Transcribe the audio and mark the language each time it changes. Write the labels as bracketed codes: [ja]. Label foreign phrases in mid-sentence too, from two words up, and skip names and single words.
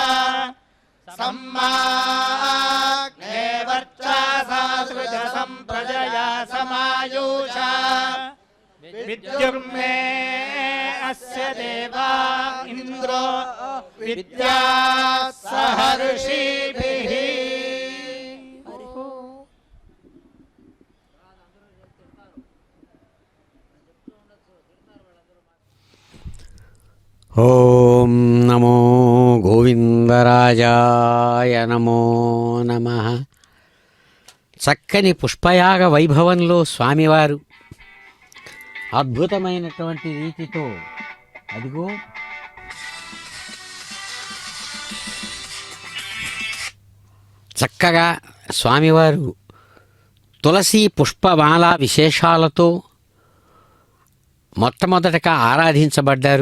[sa] सम्माग्ने वर्चसा सृज सम्प्रजया समायुषा विद्युर्मे अस्य देवा इन्द्रो विद्या सहर्षिभिः। ఓం నమో గోవిందరాజాయ నమో నమః. [te] చక్కని పుష్పయాగ వైభవంలో స్వామివారు అద్భుతమైనటువంటి రీతితో అదిగో చక్కగా స్వామివారు తులసి పుష్పమాల విశేషాలతో మొట్టమొదటగా ఆరాధించబడ్డారు.